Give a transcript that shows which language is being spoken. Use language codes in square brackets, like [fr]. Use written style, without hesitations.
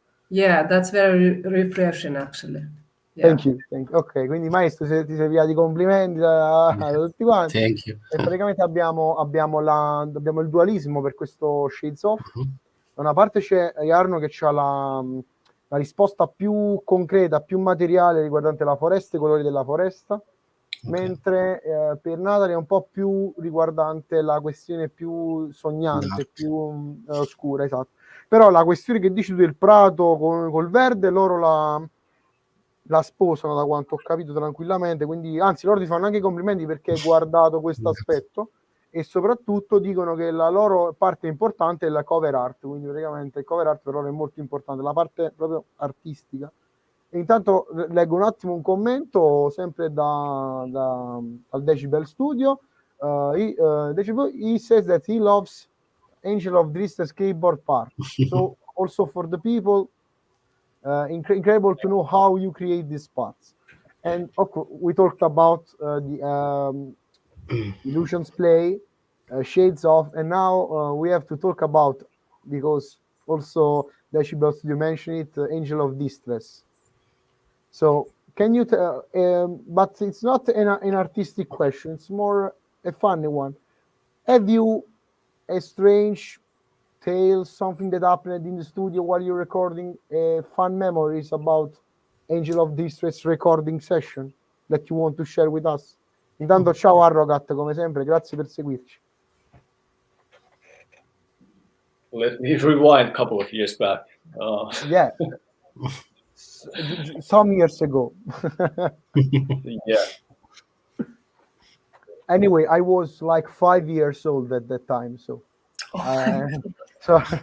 [en] Yeah, that's very refreshing, actually. Yeah. Thank you. [it] Ok, quindi Maestro, ti serviva di complimenti da tutti quanti. [en] Thank you. [it] E praticamente abbiamo il dualismo per questo Shades Off. Da una parte c'è Jarno che ha la risposta più concreta, più materiale riguardante la foresta, i colori della foresta, mentre per Natalie è un po' più riguardante la questione più sognante, più oscura, esatto. Però la questione che dici tu del prato col verde, loro la sposano, da quanto ho capito, tranquillamente, quindi anzi loro ti fanno anche i complimenti perché hai guardato questo aspetto, e soprattutto dicono che la loro parte importante è la cover art, quindi praticamente il cover art per loro è molto importante, la parte proprio artistica. E intanto leggo un attimo un commento sempre dal Decibel Studio. [en] he says that he loves Angel of Distress keyboard part. So also for the people, incredible to know how you create these parts. And we talked about the illusions play, shades of, and now we have to talk about, because also Decibel you mentioned it, Angel of Distress. So can you but it's not an artistic question, it's more a funny one. Have you a strange tale, something that happened in the studio while you're recording, fun memories about Angel of Distress recording session that you want to share with us? [it] Intanto ciao Arrogat, come sempre, grazie per seguirci. [en] Let me rewind a couple of years back. Yeah. Some years ago. Yeah. Anyway, I was like 5 years old at that time, so so